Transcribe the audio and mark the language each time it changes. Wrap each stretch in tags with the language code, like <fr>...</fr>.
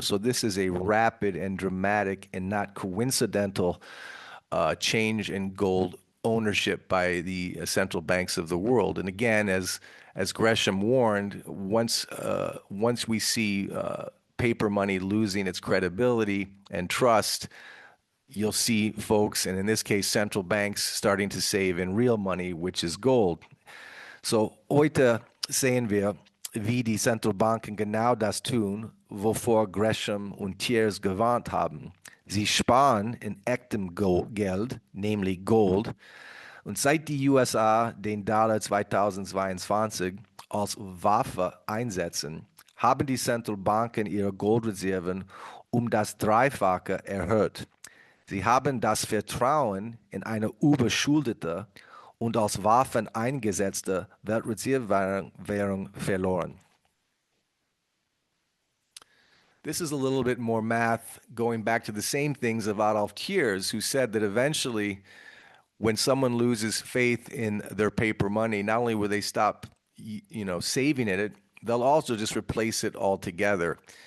<en>So this is a rapid and dramatic and not coincidental change in gold ownership by the central banks of the world. And again, as Gresham warned, once we see paper money losing its credibility and trust, you'll see folks, and in this case, central banks, starting to save in real money, which is gold.</en> <de>So heute sehen wir, wie die Zentralbanken genau das tun, wovor Gresham und Thiers gewarnt haben. Sie sparen in echtem Geld, nämlich Gold. Und seit die USA den Dollar 2022 als Waffe einsetzen, haben die Zentralbanken ihre Goldreserven um das Dreifache erhöht. Sie haben das Vertrauen in eine überschuldete und als Waffen eingesetzte Weltreservewährung verloren.</de> <en>This is a little bit more math going back to the same things of Adolf Thiers, who said that eventually when someone loses faith in their paper money, not only will they stop, saving it, they'll also just replace it altogether.</en>